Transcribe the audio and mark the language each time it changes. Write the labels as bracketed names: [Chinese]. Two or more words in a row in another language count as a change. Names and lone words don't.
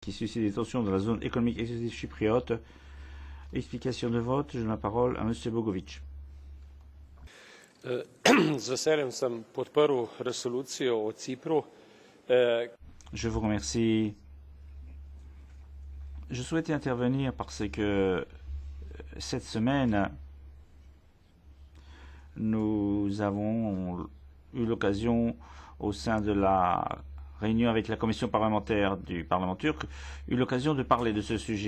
[French] qui suscite des tensions dans la zone économique exclusive chypriote. Explication de vote. Je donne la parole à M. Bogovič. [Slovenian] Z veseljem sem podprl resolucijo o Cipru. [French] Je vous remercie. Je souhaitais intervenir parce que cette semaine, nous avons eu l'occasion, au sein de la réunion avec la commission parlementaire du Parlement turc, eu l'occasion de parler de ce sujet.